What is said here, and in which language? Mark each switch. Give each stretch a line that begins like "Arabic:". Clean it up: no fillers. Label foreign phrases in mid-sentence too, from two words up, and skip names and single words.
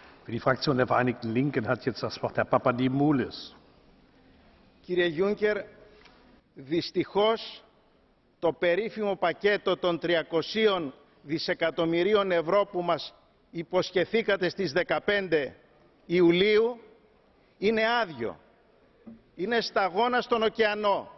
German: Für die Fraktion der Vereinigten Linken hat jetzt das Wort Herr Papadimoulis.
Greek: Κύριε Γιούνκερ, δυστυχώς το περίφημο πακέτο των 300 δισεκατομμυρίων ευρώ που μας υποσχεθήκατε στις 15 Ιουλίου είναι άδειο. Είναι σταγόνα στον ωκεανό.